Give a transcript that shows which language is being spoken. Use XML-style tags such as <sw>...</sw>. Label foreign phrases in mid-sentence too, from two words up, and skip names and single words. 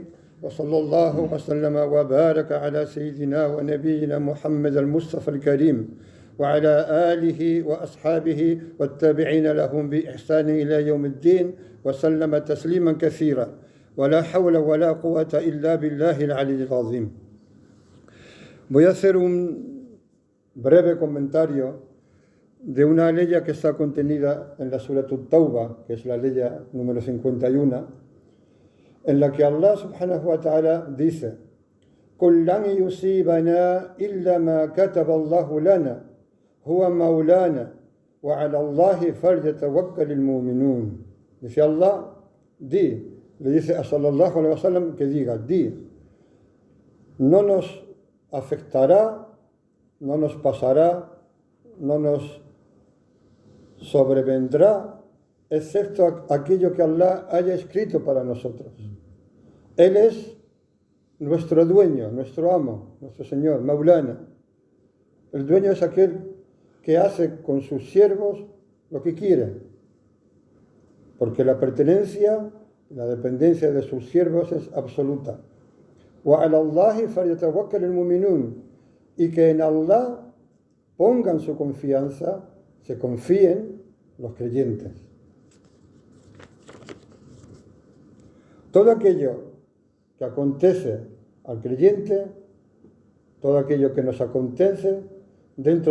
<ar>وصلى الله وسلم وبارك على سيدنا ونبينا محمد المصطفى الكريم وعلى آله وأصحابه والتابعين لهم بإحسان إلى يوم الدين وسلم تسليما كثيرا ولا حول ولا قوة إلا بالله العلي العظيم.</ar> <es>Voy a hacer un breve comentario de una ley que está contenida en la Surat At-Tawbah, que es la ley número 51, en la que Allah</es> <ar>سبحانه وتعالى</ar> <es>dice:</es> <ar>قُلْ لَنْ يُصِيبَنَا إِلَّا مَا كَتَبَ اللَّهُ لَنَا هُوَ مَوْلَانَا وَعَلَى اللَّهِ فَلْيَتَوَكَّلِ الْمُؤْمِنُونَ.</ar> <es>Dice Allah, le dice a</es> <ar>صلى الله عليه وسلم</ar> <es>que diga, no nos afectará, no nos pasará, no nos sobrevendrá, excepto aquello que Allah haya escrito para nosotros. Él es nuestro dueño, nuestro amo, nuestro Señor, Maulana. El dueño es aquel que hace con sus siervos lo que quiere, porque la pertenencia, la dependencia de sus siervos es absoluta.</es> <ar>وَعَلَى اللَّهِ فَلْيَتَوَكَّلِ الْمُؤْمِنُونَ.</ar> <es>Y que en Allah pongan su confianza, se confíen los creyentes. Todo aquello que acontece al creyente, todo aquello que nos acontece dentro</es>